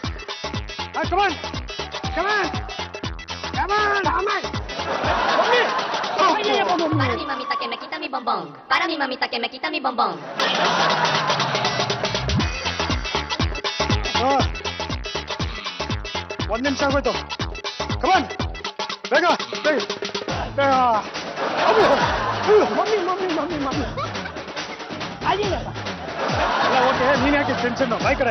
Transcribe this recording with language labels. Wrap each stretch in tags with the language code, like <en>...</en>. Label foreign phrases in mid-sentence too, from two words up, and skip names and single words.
<en>come on come on come on.</en> <es>Para mi mamita que me quita mi bombón. Para mi mamita que me quita mi bombón.</es> <kn>ಒಂದ್ ನಿಮಿಷ ಆಗೋಯ್ತು.</kn> <en>come on</en> <kn>ಬೇಗ ಬೇಗ. ಎಲ್ಲ ಓಕೆ, ನೀನ್ ಯಾಕೆ ಟೆನ್ಷನ್? ಬೈ ಕಡೆ</kn>